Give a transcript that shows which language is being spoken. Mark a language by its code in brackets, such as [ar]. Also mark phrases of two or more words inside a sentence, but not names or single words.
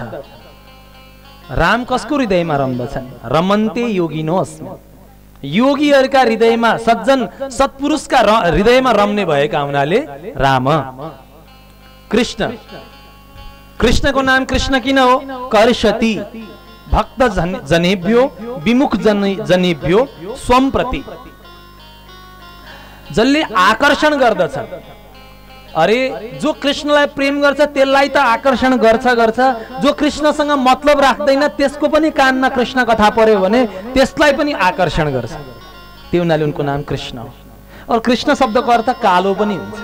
[ne] राम कसको हृदयमा रम्दछन्? [sa] रमन्ते योगिनोस्मि। [ne] योगीहरूका हृदयमा, सज्जन सत्पुरुषका हृदयमा रम्ने भएका हुनाले राम। कृष्ण, कृष्णको नाम कृष्ण किन हो? [sa] कर्षति भक्त जनेभ्यो विमुख जनेभ्यो स्वम प्रति। [ne] जसले आकर्षण गर्दछ। अरे जो कृष्णलाई प्रेम गर्छ त्यसलाई त आकर्षण गर्छ, जो कृष्णसँग मतलब राख्दैन त्यसको पनि कानमा कृष्ण कथा पर्यो भने त्यसलाई पनि आकर्षण गर्छ। त्यो हुनाले उनको नाम कृष्ण हो। और कृष्ण शब्दको अर्थ कालो पनि हुन्छ।